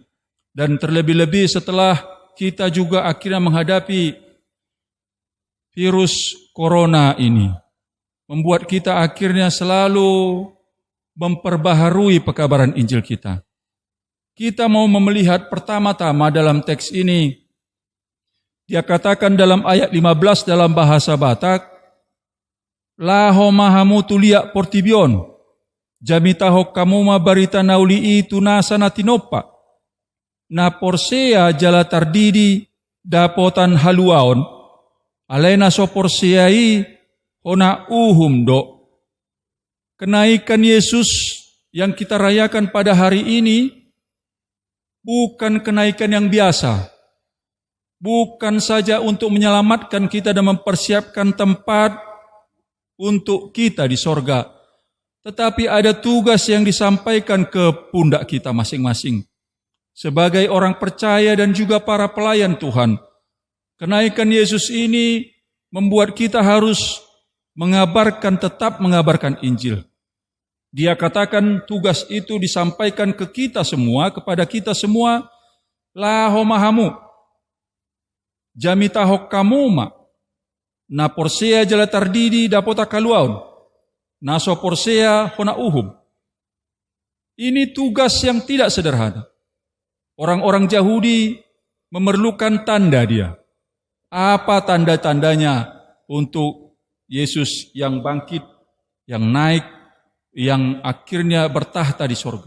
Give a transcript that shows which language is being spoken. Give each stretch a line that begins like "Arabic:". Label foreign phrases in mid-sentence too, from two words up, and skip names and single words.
Indonesian: Dan terlebih-lebih setelah kita juga akhirnya menghadapi virus corona ini. Membuat kita akhirnya selalu memperbaharui pekabaran Injil kita. Kita mau melihat pertama-tama dalam teks ini. Dia katakan dalam ayat 15 dalam bahasa Batak,
Batak Toba: Laho mahamu tulia portibion, jamitaho kamuma barita nauli itu nasana tinopa, na porsea jala tardidi dapotan haluaon, alena so porseai hona uhum do.
Indonesian: Kenaikan Yesus yang kita rayakan pada hari ini, bukan kenaikan yang biasa. Bukan saja untuk menyelamatkan kita dan mempersiapkan tempat untuk kita di sorga. Tetapi ada tugas yang disampaikan ke pundak kita masing-masing. Sebagai orang percaya dan juga para pelayan Tuhan. Kenaikan Yesus ini membuat kita harus tetap mengabarkan Injil. Dia katakan tugas itu disampaikan ke kita semua, kepada kita semua,
Batak Toba: Laho mahamu, jamitaho kamuma, na porsea jala tardidi dapota kaluaun, naso porsea hona uhum.
Indonesian: Ini tugas yang tidak sederhana. Orang-orang Yahudi memerlukan tanda dia. Apa tanda-tandanya untuk Yesus yang bangkit, yang naik, yang akhirnya bertahta di sorga.